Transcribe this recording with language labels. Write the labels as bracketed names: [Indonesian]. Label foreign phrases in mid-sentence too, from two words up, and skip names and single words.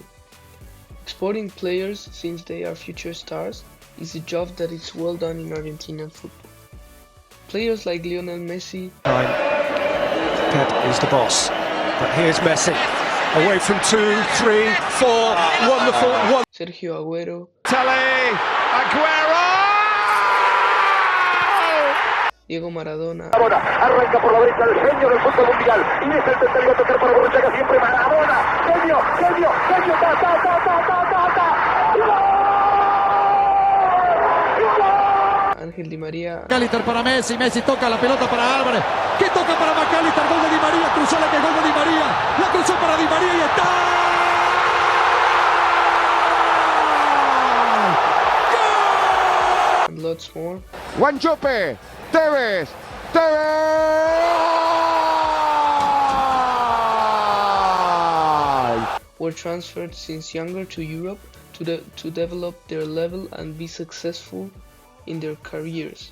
[English] Exporting players, since they are future stars, is a job that is well done in Argentinian football. Players like Lionel Messi. Pep is the boss, but here's Messi, away from 2, 3, 4, wonderful, Sergio Agüero. Agüero! Diego Maradona. [Spanish] Arranca por la derecha el genio del fútbol mundial y es el tercero a tocar para Borruchaga siempre Maradona. Genio, ta. Ángel Di María. McAllister para Messi, Messi toca la pelota para Álvarez, que toca para McAllister, gol de Di María, cruzó la que gol de Di María, la cruzó para Di María y está. [English] And lots more. Wanchope, Tevez. Were transferred since younger to Europe to develop their level and be successful in their careers.